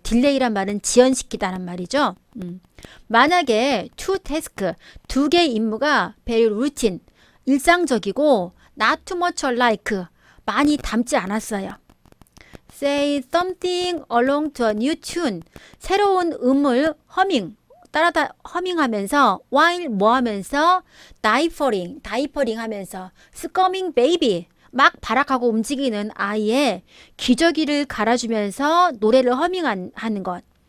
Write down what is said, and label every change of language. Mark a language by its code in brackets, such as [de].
[ko] 딜레이란 말은 지연시키다는 말이죠. 만약에 two task 두 개의 임무가 [en] very routine [ko] 일상적이고 [en] not too much alike [ko] 많이 닮지 않았어요. [en] Say something along to a new tune. [ko] 새로운 음을 따라다 허밍하면서 while 뭐 하면서 다이퍼링 하면서 [en] screaming baby [ko] 막 발악하고 움직이는 아이의 기저귀를 갈아주면서 노래를 허밍하는 것.